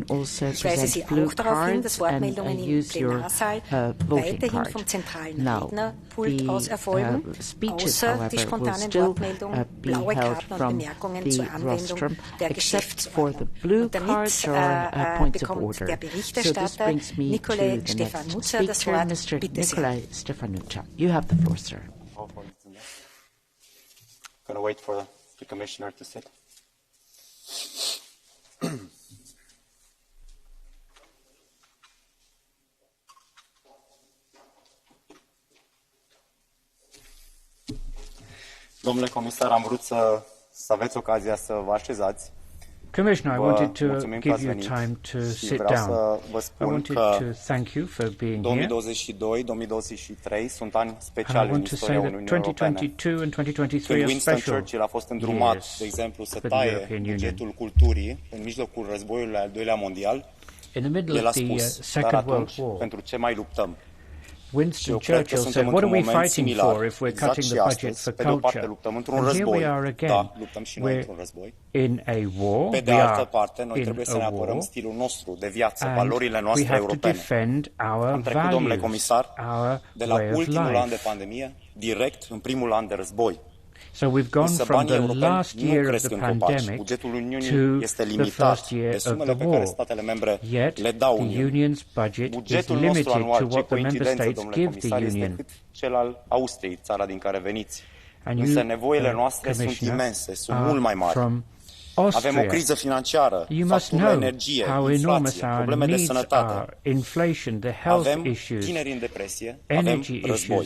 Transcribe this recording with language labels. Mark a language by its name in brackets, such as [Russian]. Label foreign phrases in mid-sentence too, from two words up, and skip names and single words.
[German] Ich weise Sie auch darauf hin, dass Wortmeldungen im Plenarsaal weiterhin vom zentralen Rednerpult aus erfolgen, außer die spontanen Wortmeldungen, blaue Karten und Bemerkungen zur Anwendung der Geschäftsordnung. Und damit bekommt der Berichterstatter Nikolai Stefan Mutter das Wort. Bitte sehr. [English] You have the floor, sir. Gonna wait for the commissioner to sit. [Romanian] Domnule comisar, am vrut să aveți ocazia să vă așezați. [English] Commissioner, I wanted to give you time to sit down. I wanted to thank you for being here. [Romanian] 2022-2023 sunt ani speciali în istoria Uniunii Europene. [English] 2022 and 2023 [Romanian] Când are Winston special Churchill a fost îndrumat, de exemplu, să taie bugetul culturii în mijlocul războiului al doilea mondial, el a spus, dar atunci, pentru ce mai luptăm? [English] Winston Churchill said, what are we fighting for if we're cutting the budget for culture? And here we are again. We're in a war. [Romanian] Pe de altă parte, noi trebuie să ne apărăm stilul nostru de viață, valorile noastre europene. Am trecut, domnule comisar, de la ultimul an de pandemie direct în primul an de război. [English] So we've gone from the last year of the pandemic to the first year of the war. Yet the Union's budget is limited to what the member states give the Union. [Romanian] Cel al Austriei, țara din care veniți. Însă nevoile noastre sunt imense, sunt mult mai mari. Avem o criză financiară, facturi la energie, inflație, probleme de sănătate. Avem tineri în depresie, avem război.